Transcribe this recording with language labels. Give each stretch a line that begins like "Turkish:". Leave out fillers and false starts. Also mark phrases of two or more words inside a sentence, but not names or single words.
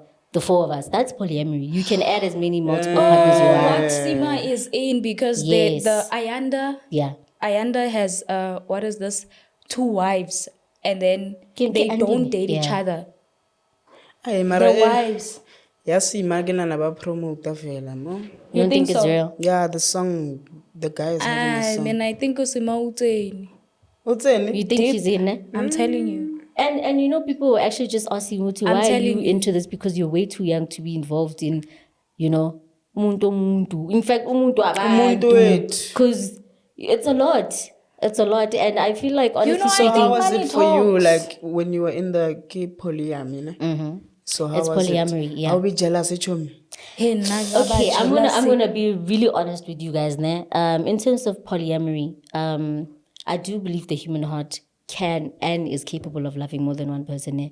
English: The 4 of us. That's polyamory. You can add as many multiple partners you want. What Sima is in, because Yes. the Ayanda has what is this? 2 wives, and then they don't date each other. Ay, The mara wives. yes, imagine
Southern Sotho: na ba promote fela,
English: no? You don't think it's so? real? Yeah, the song, the guy is having a song. Man, I think Usima Uteni. What's in You it? think she's in it? I'm telling you. And people were actually just asking Muti, I'm why are telling you you. into this? Because you're way too young to be involved in, umuntu. In fact, umuntu
Zulu: Umuntu wethu.
English: because it's a lot. It's a lot, and I feel like honestly, know, I So think how was money it for you, talks. like when you were in the gay polyamory? Ne? So how It's was polyamory, it? yeah. How be jealous, Chomi? Okay, I'm gonna be really honest with you guys, ne? In terms of polyamory, I do believe the human heart can and is capable of loving more than one person, ne?